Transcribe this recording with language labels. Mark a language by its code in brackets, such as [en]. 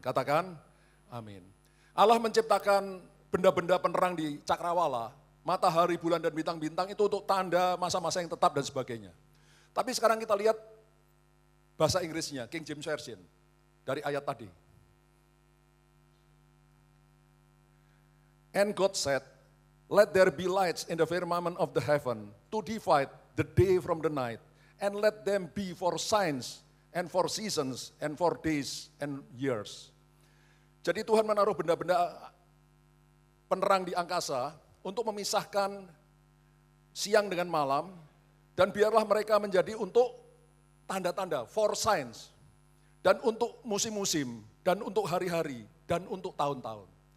[id] Katakan, amin. Allah menciptakan benda-benda penerang di cakrawala, matahari, bulan, dan bintang-bintang itu untuk tanda masa-masa yang tetap dan sebagainya. Tapi sekarang kita lihat bahasa Inggrisnya, King James Version, dari ayat tadi. [en] And God said, let there be lights in the firmament of the heaven to divide the day from the night, and let them be for signs and for seasons and for days and years. [id] Jadi Tuhan menaruh benda-benda penerang di angkasa untuk memisahkan siang dengan malam, dan biarlah mereka menjadi untuk tanda-tanda, [en] for signs, [id] dan untuk musim-musim, dan untuk hari-hari, dan untuk tahun-tahun.